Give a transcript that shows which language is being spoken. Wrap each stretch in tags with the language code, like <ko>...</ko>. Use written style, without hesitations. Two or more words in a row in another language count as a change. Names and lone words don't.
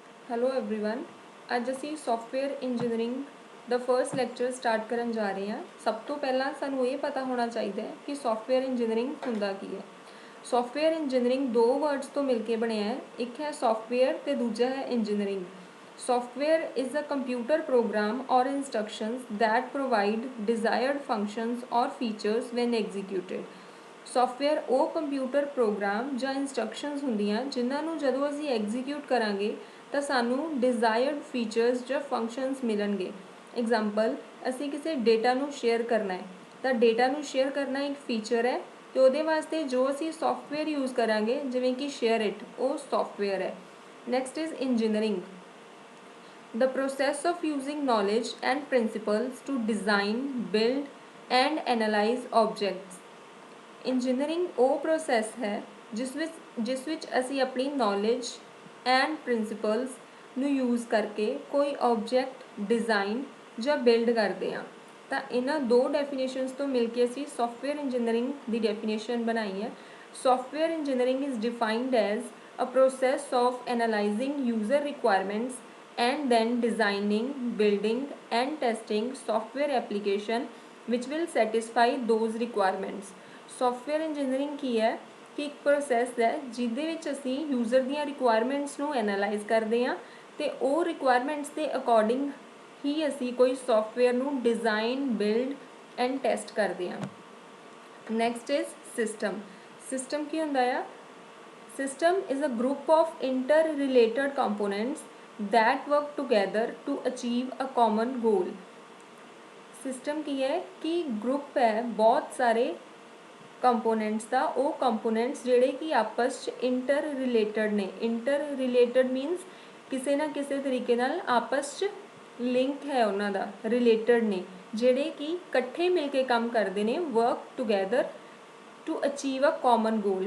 <en>hello everyone.</en> <pa>ਅੱਜ ਅਸੀਂ</pa> <en>software engineering</en> <pa>ਦਾ</pa> <en>first lecture</en> <pa>ਸਟਾਰਟ ਕਰਨ ਜਾ ਰਹੇ ਹਾਂ। ਸਭ ਤੋਂ ਪਹਿਲਾਂ ਸਾਨੂੰ ਇਹ ਪਤਾ ਹੋਣਾ ਚਾਹੀਦਾ ਹੈ ਕਿ</pa> <en>software engineering</en> <pa>ਹੁੰਦਾ ਕੀ ਹੈ।</pa> <en>software engineering</en> <pa>ਦੋ ਵਰਡਸ ਤੋਂ ਮਿਲ ਕੇ ਬਣਿਆ ਹੈ, ਇੱਕ ਹੈ ਸੌਫਟਵੇਅਰ ਤੇ ਦੂਜਾ ਹੈ ਇੰਜੀਨੀਅਰਿੰਗ।</pa> <en>Software is a computer program or instructions that provide desired functions or features when executed.</en> <pa>ਸੌਫਟਵੇਅਰ ਉਹ ਕੰਪਿਊਟਰ ਪ੍ਰੋਗਰਾਮ ਜਾਂ ਇੰਸਟਰਕਸ਼ਨਸ ਹੁੰਦੀਆਂ ਜਿਨ੍ਹਾਂ ਨੂੰ ਜਦੋਂ ਅਸੀਂ ਐਗਜ਼ੀਕਿਊਟ ਕਰਾਂਗੇ ਤਾਂ ਸਾਨੂੰ</pa> <en>desired features</en> <pa>ਜਾਂ ਫੰਕਸ਼ਨਸ ਮਿਲਣਗੇ। ਐਗਜ਼ਾਮਪਲ, ਅਸੀਂ ਕਿਸੇ ਡੇਟਾ ਨੂੰ ਸ਼ੇਅਰ ਕਰਨਾ ਹੈ ਤਾਂ ਡੇਟਾ ਨੂੰ ਸ਼ੇਅਰ ਕਰਨਾ ਇੱਕ ਫੀਚਰ ਹੈ ਅਤੇ ਉਹਦੇ ਵਾਸਤੇ ਜੋ ਅਸੀਂ</pa> <en>software use</en> <pa>ਕਰਾਂਗੇ ਜਿਵੇਂ ਕਿ ਸ਼ੇਅਰ ਇਟ, ਉਹ ਸੌਫਟਵੇਅਰ ਹੈ।</pa> <en>next is engineering, the process of using knowledge and principles to design, build and analyze objects.</en> <pa>ਇੰਜੀਨੀਅਰਿੰਗ ਉਹ ਪ੍ਰੋਸੈਸ ਹੈ ਜਿਸ ਵਿੱਚ ਅਸੀਂ ਆਪਣੀ</pa> <en>knowledge and principles</en> <pa>ਨੂੰ ਯੂਜ਼ ਕਰਕੇ ਕੋਈ</pa> <en>object design</en> <pa>ਜਾਂ ਬਿਲਡ ਕਰਦੇ ਹਾਂ। ਤਾਂ ਇਹਨਾਂ ਦੋ ਡੈਫੀਨੇਸ਼ਨਸ ਤੋਂ ਮਿਲ ਕੇ ਅਸੀਂ</pa> <en>software engineering</en> <pa>ਦੀ ਡੈਫੀਨੇਸ਼ਨ ਬਣਾਈ ਹੈ।</pa> <en>software engineering is defined as a process of analyzing user requirements and then designing, building and testing software application which will satisfy those requirements. software engineering</en> <pa>ਕੀ ਹੈ ਕਿ ਇੱਕ ਪ੍ਰੋਸੈਸ ਹੈ ਜਿਹਦੇ ਵਿੱਚ ਅਸੀਂ ਯੂਜ਼ਰ ਦੀਆਂ ਰਿਕੁਆਇਰਮੈਂਟਸ ਨੂੰ ਐਨਾਲਾਈਜ਼ ਕਰਦੇ ਹਾਂ ਅਤੇ ਉਹ ਰਿਕੁਆਇਰਮੈਂਟਸ ਦੇ ਅਕੋਰਡਿੰਗ ਹੀ ਅਸੀਂ ਕੋਈ ਸੌਫਟਵੇਅਰ ਨੂੰ</pa> <en>design, build and test</en> <pa>ਕਰਦੇ ਹਾਂ।</pa> <en>next is system. ਸਿਸਟਮ</en> <pa>ਕੀ ਹੁੰਦਾ ਆ?</pa> <en>System is a group of interrelated components that work together to achieve a common goal.</en> <pa>System ਕੀ ਹੈ ਕਿ ਗਰੁੱਪ ਹੈ ਬਹੁਤ ਸਾਰੇ ਕੰਪੋਨੈਂਟਸ ਦਾ, ਉਹ ਕੰਪੋਨੈਂਟਸ ਜਿਹੜੇ ਕਿ ਆਪਸ 'ਚ</pa> <en>inter related</en> <pa>ਨੇ।</pa> <en>inter related means</en> <pa>ਕਿਸੇ ਨਾ ਕਿਸੇ ਤਰੀਕੇ ਨਾਲ ਆਪਸ 'ਚ ਲਿੰਕ ਹੈ ਉਹਨਾਂ ਦਾ, ਰਿਲੇਟਡ ਨੇ, ਜਿਹੜੇ ਕਿ ਇਕੱਠੇ ਮਿਲ ਕੇ ਕੰਮ ਕਰਦੇ ਨੇ,</pa> <en>work together to achieve a common goal.</en>